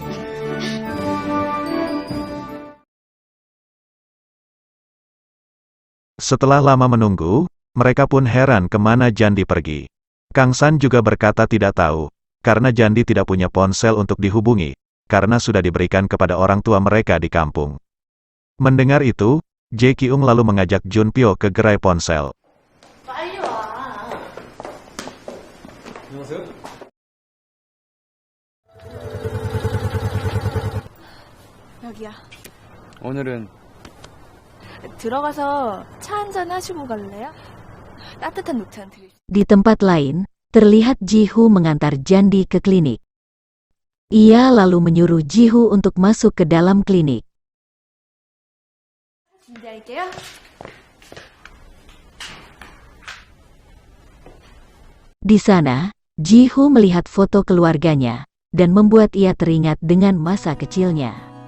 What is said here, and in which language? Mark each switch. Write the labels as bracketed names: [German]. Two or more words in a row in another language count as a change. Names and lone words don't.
[Indonesian] Setelah lama menunggu, mereka pun heran kemana Jandi pergi. Kang San juga berkata tidak tahu, karena Jandi tidak punya ponsel untuk dihubungi, karena sudah diberikan kepada orang tua mereka di kampung. Mendengar itu, Jae Kyung lalu mengajak Junpyo ke gerai ponsel. [Korean] 빨리 와. 안녕하세요. 여기야. 오늘은 들어가서 차 한잔 하시고 갈래요? 따뜻한 녹차 한 드릴게요. [Indonesian] Di tempat lain, terlihat Ji-Hoo mengantar Jandi ke klinik. Ia lalu menyuruh Ji-Hoo untuk masuk ke dalam klinik. [Korean] 준비할게요. [Indonesian] Di sana, Ji-Hoo melihat foto keluarganya, dan membuat ia teringat dengan masa kecilnya.